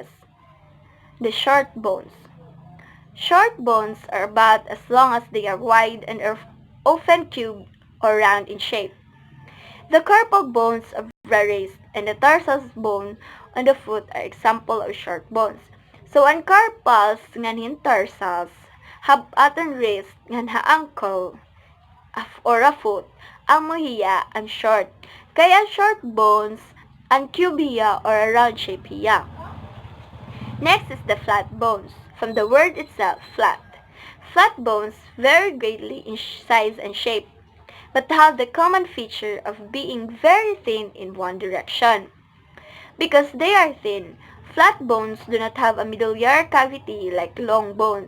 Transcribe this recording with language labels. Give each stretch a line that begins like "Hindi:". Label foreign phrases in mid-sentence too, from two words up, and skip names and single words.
English: The short bones. Short bones are about as long as they are wide and are often cubed or round in shape. The carpal bones of the wrist and the tarsal bone on the foot are examples of short bones. So,
Waray: ang carpals nganin tarsals, habatan wrist ngan ha ankle or a foot, ang mohiya ang short. Kaya short bones ang cubia or a round shape hiya.
English: Next is the flat bones. From the word itself, flat. Flat bones vary greatly in size and shape, but have the common feature of being very thin in one direction. Because they are thin, flat bones do not have a medullary cavity like long bones.